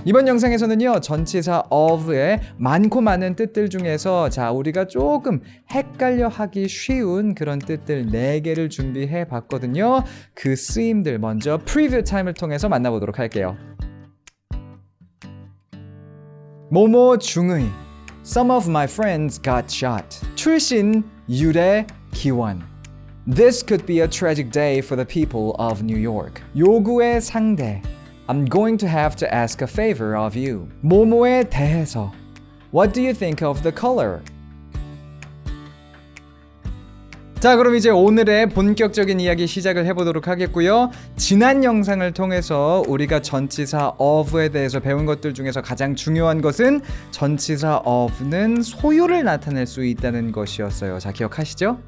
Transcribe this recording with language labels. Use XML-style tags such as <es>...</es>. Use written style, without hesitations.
<ko>이번 영상에서는요, 전치사 of의 많고 많은 뜻들 중에서 자, 우리가 조금 헷갈려 하기 쉬운 그런 뜻들 4개를 준비해 봤거든요. 그 쓰임들 먼저 프리뷰 타임을 통해서 만나보도록 할게요. 모모 중의</ko> <en>Some of my friends got shot.</en> <ko>출신, 유래, 기원.</ko> <en>This could be a tragic day for the people of New York.</en> <ko>요구의 상대.</ko> <en>I'm going to have to ask a favor of you.</en> <ko>모모에 대해서.</ko> <en>What do you think of the color?</en> <ko>자, 그럼 이제 오늘의 본격적인 이야기 시작을 해보도록 하겠고요. 지난 영상을 통해서 우리가 전치사 of에 대해서 배운 것들 중에서 가장 중요한 것은 전치사 of는 소유를 나타낼 수 있다는 것이었어요. 자, 기억하시죠?</ko>